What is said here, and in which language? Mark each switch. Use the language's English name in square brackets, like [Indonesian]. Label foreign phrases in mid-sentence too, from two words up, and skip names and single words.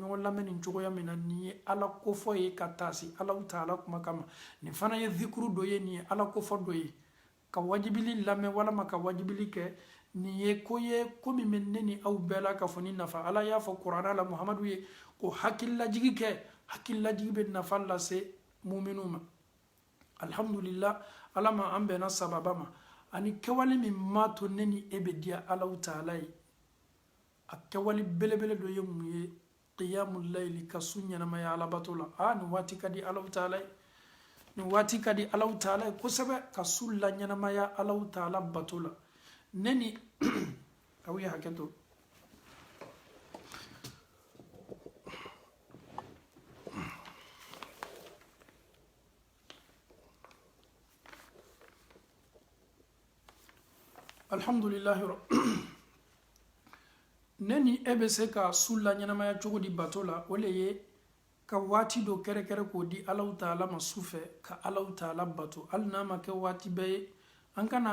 [Bambara] ɲɔgɔn lamɛn nin cogoya min na nin ye ala kofɔ ye ka taa se Allahu taala kuma kama nin fana ye zikuru dɔ ye nin ye ala kofɔ dɔ ye ka wajibili lamɛn walama ka wajibili kɛ nin ye ko min bɛ ne ni aw bɛɛ la ka fɔ ni nafa ala y'a fɔ kuranna la muhamadu ye ko hakililajigi kɛ hakililajigi bɛ nafa lase muminu ma alhamdulillah ala ma an bɛnna sababa ma ani kɛwale min ma to ne ni e bɛ diya Allahu taala ye a kɛwale belebele dɔ ye mun ye [Arabic] قيام الليل [Bambara] ka su ɲɛnamaya alabato la nin waati ka di Allahu taala ye ni waati ka di Allahu Taala ye kosɛbɛ ka su la ɲɛnamaya Allahu Taala bato la ne ni aw ye hakɛ to alhamdulillahi ne ni e bɛ se ka su la ɲɛnamaya cogo di bato la o le ye ka waati dɔ kɛrɛkɛrɛ k'o di Allahu Taala ma su fɛ ka Allahu Taala bato hali n'a ma kɛ waati bɛɛ ye an kana